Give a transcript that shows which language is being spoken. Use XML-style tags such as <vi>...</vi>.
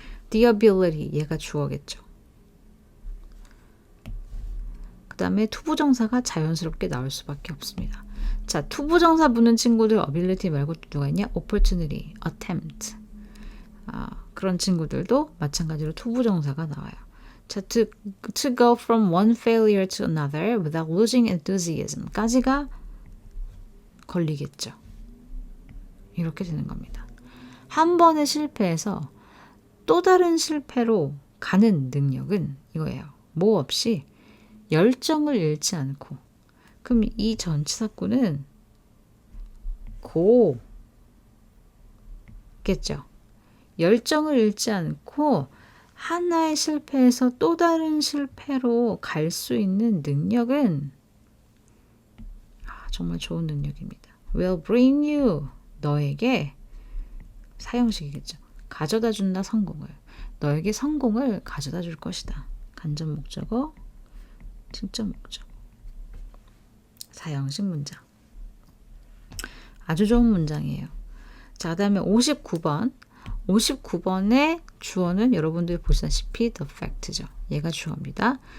<en>The ability.</en> <ko>얘가 주어겠죠. 그 다음에 투부정사가 자연스럽게 나올 수밖에 없습니다. 자, 투부정사 붙는 친구들 ability 말고 또 누가 있냐? opportunity, attempt. 그런 친구들도 마찬가지로 투부정사가 나와요.</ko> <en>자, to go from one failure to another without losing enthusiasm까지가</en> <ko>걸리겠죠. 이렇게 되는 겁니다. 한 번의 실패에서 또 다른 실패로 가는 능력은 이거예요. 뭐 없이 열정을 잃지 않고. 그럼 이 전치사구는 고겠죠. 열정을 잃지 않고 하나의 실패에서 또 다른 실패로 갈 수 있는 능력은 정말 좋은 능력입니다.</ko> <en>will bring you</en> <ko>너에게 사형식이겠죠. 가져다 준다 성공을. 너에게 성공을 가져다 줄 것이다. 간접 목적어, 직접 목적어. 사형식 문장. 아주 좋은 문장이에요. 자, 그 다음에 59번. 59번의 주어는 여러분들이 보시다시피 the fact죠. 얘가 주어입니다.</ko>